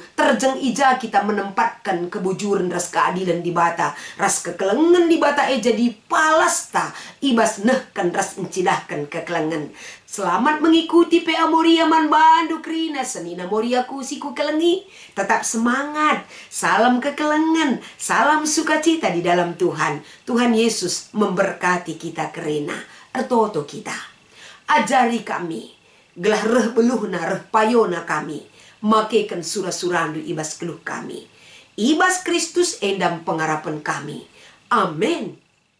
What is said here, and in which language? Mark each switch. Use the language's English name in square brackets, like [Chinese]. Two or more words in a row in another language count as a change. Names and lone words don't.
[Batak Karo] Terjeng ija kita menempatkan kebujuran ras keadilan di bata. Ras kekelengan di bata jadi palasta. Ibas nehkan ras encidahkan kekelengan. Selamat mengikuti PA Moria man bandu krina senina Moria kusiku kelengi. [Indonesian] Tetap semangat. Salam kekelengan. Salam sukacita di dalam Tuhan. Tuhan Yesus memberkati kita kerena. [Batak Karo] Ertoto kita. Ajari kami. Gelah reh beluhna reh payona kami. Makekan surah-surandu ibas keluh kami. Ibas Kristus endam pengharapan kami. Amin.